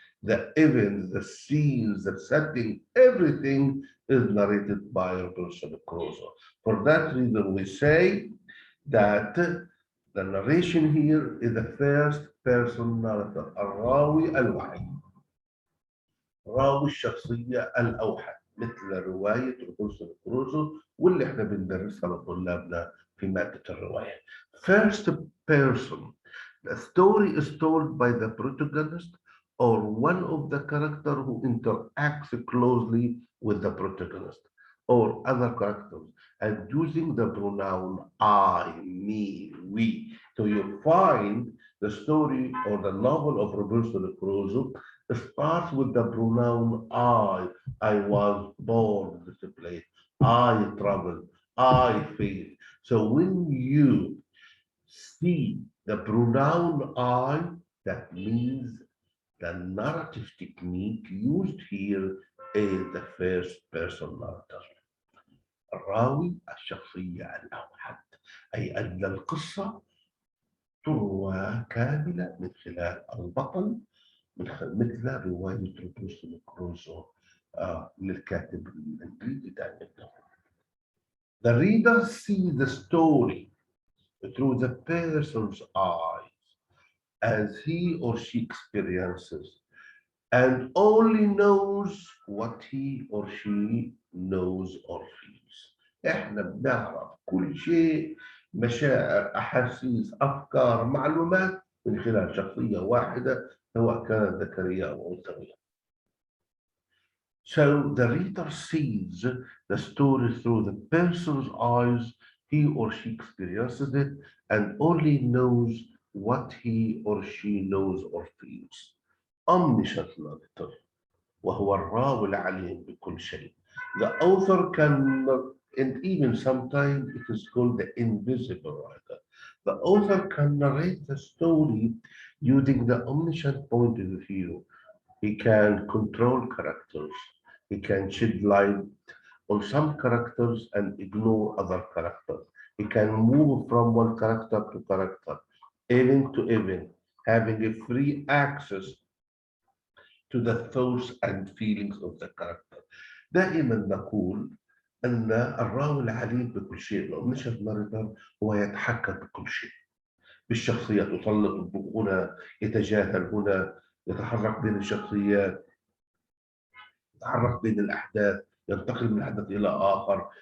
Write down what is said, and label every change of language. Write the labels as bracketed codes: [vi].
[en] The events, the scenes, the setting, everything is narrated by Robinson Crusoe. For that reason, we say that the narration here is the first person narrator, [ar] الراوي الوحيد. راوي الشخصية الأوحد مثل رواية روبنسون كروزو واللي احنا بندرسها لطلابنا في مادة الرواية. [en] First person. The story is told by the protagonist or one of the characters who interacts closely with the protagonist or other characters and using the pronoun I, me, we. So you find the story or the novel of Robinson Crusoe starts with the pronoun I. I was born in this place. I traveled. I faced. So when you see the pronoun I, that means the narrative technique used here is the first person narrator. [ar] الراوي الشخصية الأوحد أي أن القصة تروى كاملة من خلال البطل مثل رواية روبنسون كروزو للكاتب الإنجليزي دانيال ديفو. [en] The reader sees the story through the person's eyes as he or she experiences and only knows what he or she knows or feels. [ar] احنا بنعرف كل شيء مشاعر احاسيس افكار معلومات من خلال شخصيه واحده سواء كانت ذكريه او انثويه. [en] So the reader sees the story through the person's eyes, he or she experiences it, and only knows what he or she knows or feels. Omniscient narrator, [ar] وهو الراوي العليم بكل شيء. [en] The author can, and even sometimes it is called the invisible writer. The author can narrate the story using the omniscient point of view. He can control characters. He can shed light on some characters and ignore other characters. He can move from one character to character, event to event, having a free access to the thoughts and feelings of the character. [ar] دائما نقول أن الراوي العليم بكل شيء الأومنيشنت ناريتور هو يتحكم بكل شيء بالشخصيات يطلق الضوء هنا يتجاهل هنا يتحرك بين الشخصيات يتحرك بين الأحداث ينتقل من حدث إلى آخر.